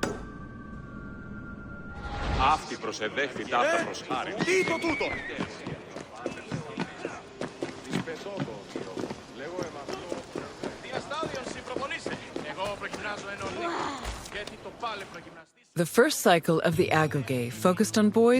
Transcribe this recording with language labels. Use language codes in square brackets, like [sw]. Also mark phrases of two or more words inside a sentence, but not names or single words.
[el] Αυτή προσεδέχθη ταύτα προς χάρη. Τι το τούτο! [en] The first cycle of the agoge focused on boys.